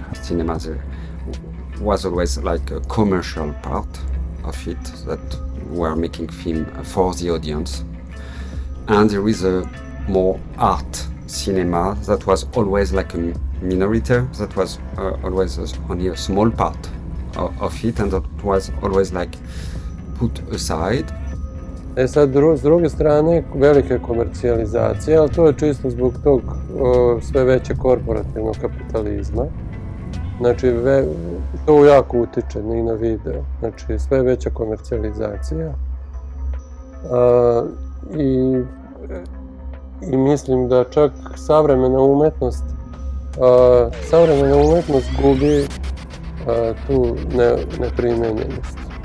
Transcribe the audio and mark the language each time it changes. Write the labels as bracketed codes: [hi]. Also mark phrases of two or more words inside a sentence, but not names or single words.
[en] Cinema was always like a commercial part of it, that were making film for the audience. And there is a more art cinema that was always like a minority, that was always only a small part of it, and that was always like put aside. [sr] Sad, s druge strane, velika komercijalizacija, ali to je čisto zbog tog sve veće korporativnog kapitalizma. Znači, to jako utiče i na video. Znači, sve veća komercijalizacija. I mislim da čak savremena umetnost gubi tu neprimenjenost.